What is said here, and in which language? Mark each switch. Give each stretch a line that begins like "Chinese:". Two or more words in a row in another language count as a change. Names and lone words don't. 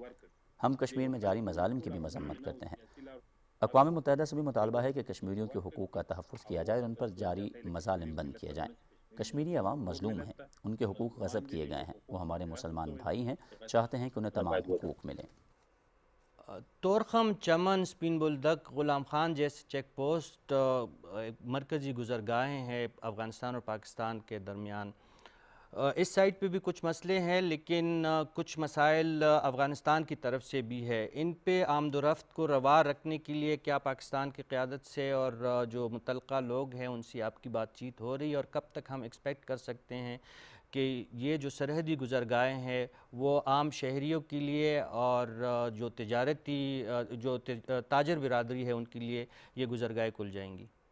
Urdu: ہم کشمیر میں جاری مظالم کی بھی مذمت کرتے ہیں۔ اقوام متحدہ سے بھی مطالبہ ہے کہ کشمیریوں کے حقوق کا تحفظ کیا جائے اور ان پر جاری مظالم بند کیے جائیں۔ کشمیری عوام مظلوم ہیں، ان کے حقوق غصب کیے گئے ہیں۔ وہ ہمارے مسلمان بھائی ہیں، چاہتے ہیں کہ انہیں تمام حقوق ملیں۔ طورخم، چمن، سپین بولدک، غلام خان جیسے چیک پوسٹ مرکزی گزرگاہیں ہیں افغانستان اور پاکستان کے درمیان۔ اس سائٹ پہ بھی کچھ مسئلے ہیں، لیکن کچھ مسائل افغانستان کی طرف سے بھی ہے۔ ان پہ آمد و رفت کو روا رکھنے کے لیے کیا پاکستان کی قیادت سے اور جو متعلقہ لوگ ہیں ان سے آپ کی بات چیت ہو رہی ہے، اور کب تک ہم ایکسپیکٹ کر سکتے ہیں کہ یہ جو سرحدی گزرگاہیں ہیں وہ عام شہریوں کے لیے اور جو تاجر برادری ہے ان کے لیے یہ گزرگاہیں کھل جائیں گی؟